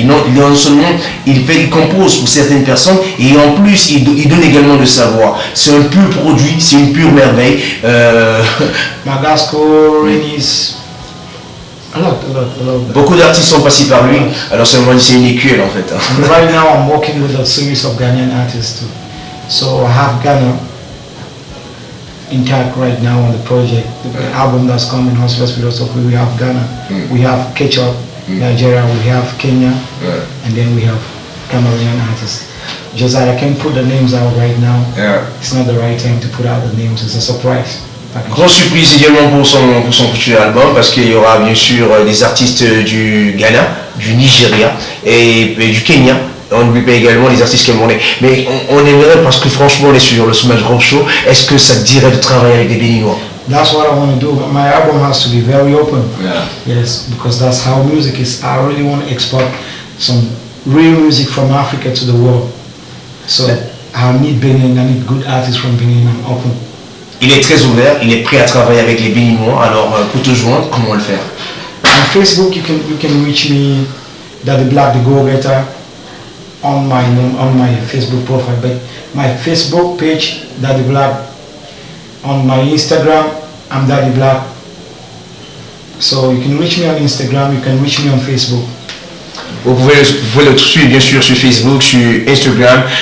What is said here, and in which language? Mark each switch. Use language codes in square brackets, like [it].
[fr] Non seulement il compose pour certaines personnes et en plus il donne également de sa voix. C'est un pur produit, c'est une pure merveille. [en] Magasco, Renis. A lot. [fr] Beaucoup d'artistes sont passés par lui, alors c'est une écuelle en fait. [en] Right now I'm working with a series of Ghanaian artists too. So I have Ghana intact right now on the project. The album that's coming, Hospital Philosophy, we have Ghana, we have Ketchup, Nigeria, we have Kenya, and then we have Cameroonian artists. Just that I can't put the names out right now. It's not the right time to put out the names, it's a surprise. [fr] Grosse surprise également pour son futur album parce qu'il y aura bien sûr des artistes du Ghana, du Nigeria et du Kenya. On n'oublie pas également les artistes camerounais. Mais on aimerait, parce que franchement on est sur le Smash Groove Show, est-ce que ça te dirait de travailler avec des Béninois? [en] That's what I want to do. My album has to be very open. Yes, because that's how music is. I really want to export some real music from Africa to the world. So I need Benin, I need good artists from Benin. I'm open. [fr] Il est très ouvert, il est prêt à travailler avec les Béninois. Alors pour te joindre, comment le faire? [en] On Facebook, you can reach me, Daddy Black the Go Getter, on my Facebook profile. But my Facebook page, Daddy Black. On my Instagram, I'm Daddy Black. So you can reach me on Instagram, you can reach me on Facebook. [fr] Vous pouvez le suivre bien sûr sur Facebook, sur Instagram.